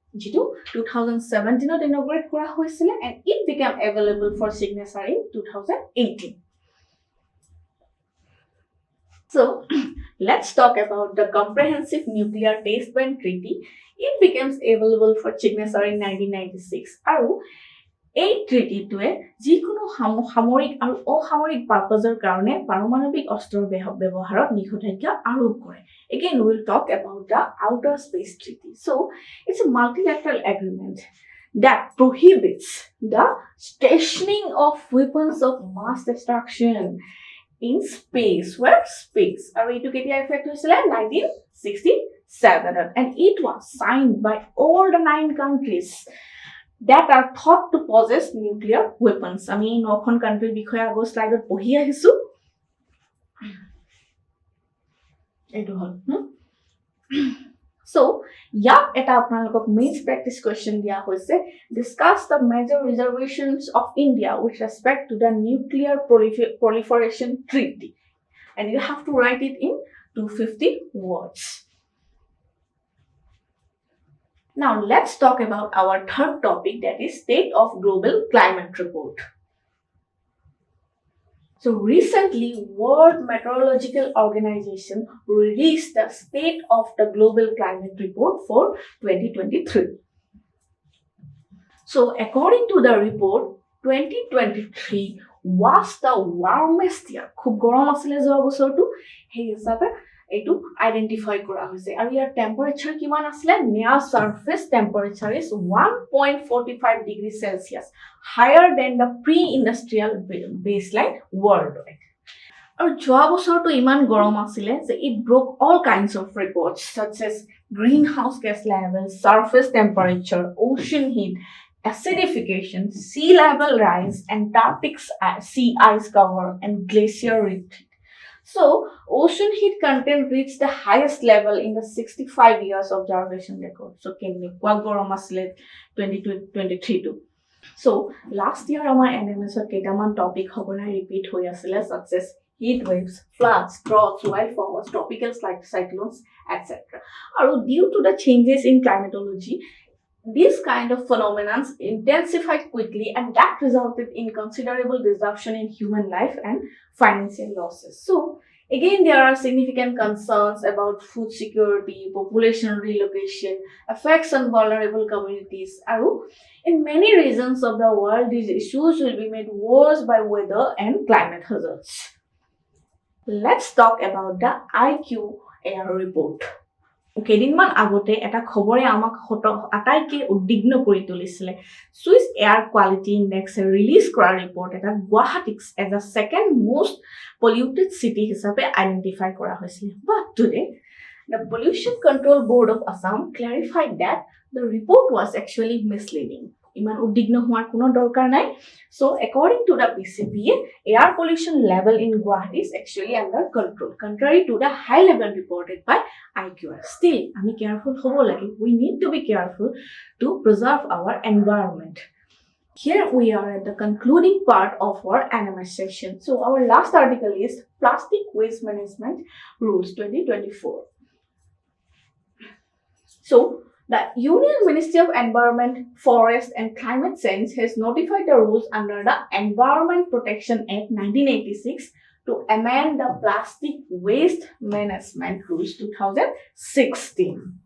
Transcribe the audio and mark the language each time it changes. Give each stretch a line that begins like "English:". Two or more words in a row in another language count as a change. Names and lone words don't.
English: 2017 inaugurate
Assamese: কৰা হৈছিল
English: and it became available for signature in 2018. So let's talk about the Comprehensive Nuclear Test Ban Treaty. It becomes available for signature in 1996.
Assamese: Aru এই ট্ৰিটিটোৱে যিকোনো সামৰিক আৰু অসামৰিক পাৰপাজৰ কাৰণে পাৰমাণৱিক অস্ত্ৰৰ ব্যৱহাৰত নিষেধাজ্ঞা আৰোপ কৰে.
English: Again, we will talk about the Outer Space Treaty. So, it's a multilateral agreement that prohibits the stationing of weapons of mass destruction in space. Where space? Are we to get the effect to 1967, and it was signed by all the 9 countries that are thought to possess nuclear weapons. I mean,
Assamese: নখন country বিষয়ে আগৰ স্লাইডত পঢ়ি আহিছো. এইটো হল. So, ইয়াত এটা আপোনালোকক
English: mains practice question
Assamese: দিয়া হৈছে.
English: Discuss the major reservations of India with respect to the nuclear proliferation treaty. And you have to write it in 250 words. Now, let's talk about our third topic, that is State of Global Climate Report. So recently, World Meteorological Organization released the State of the Global Climate Report for 2023. So according to the report, 2023 was the warmest year.
Assamese: খুব গৰম আছিলে যোৱা বছৰটো, সেই হিচাপে এইটো আইডেন্টিফাই কৰা হৈছে. আৰু ইয়াৰ টেম্পাৰেচাৰ কিমান আছিলে?
English: Near surface temperature is 1.45 degrees Celsius, higher than the pre-industrial baseline worldwide.
Assamese: আৰু যোৱা বছৰটো ইমান গৰম আছিলে যে
English: it broke all kinds of records such as greenhouse gas levels, surface temperature, ocean heat, acidification, sea level rise, Antarctic sea ice cover, and glacier retreat. So, ocean heat content reached the highest level in the 65 years observation record. So,
Assamese: কেনেকুৱা গৰম আছিলে 2023 So,
English: last year
Assamese: আমাৰ NMS কেইটামান টপিক সঘনাই ৰিপিট হৈ আছিলে,
English: such as heat waves, floods, droughts, wildfires, tropical cyclones, etc. আৰু due to the changes in climatology, these kind of phenomena intensified quickly, and that resulted in considerable disruption in human life and financial losses. So, again, there are significant concerns about food security, population relocation, effects on vulnerable communities. In many regions of the world, these issues will be made worse by weather and climate hazards. Let's talk about the IQAir report.
Assamese: কেইদিনমান আগতে এটা খবৰে আমাক আটাইকে উদ্বিগ্ন কৰি তুলিছিলে. Swiss Air Quality Index ৰিলিজ কৰা ৰিপৰ্ট এটা গুৱাহাটীক
English: as a second most polluted city
Assamese: হিচাপে আইডেন্টিফাই কৰা হৈছিল.
English: But today, the Pollution Control Board of Assam clarified that the report was actually misleading.
Assamese: ইমান উদ্বিগ্ন হোৱাৰ কোনো দৰকাৰ নাই.
English: So, according to the PCPA, air pollution level in Guwahati is actually under control, contrary to the high level reported by IQAir. Still,
Assamese: আমি careful হ'ব লাগে.
English: We need to be careful to preserve our environment. Here we are at the concluding part of our NMS session. So, our last article is Plastic Waste Management Rules 2024. So, the Union Ministry of Environment, Forest and Climate Change has notified the rules under the Environment Protection Act 1986 to amend the Plastic Waste Management Rules 2016.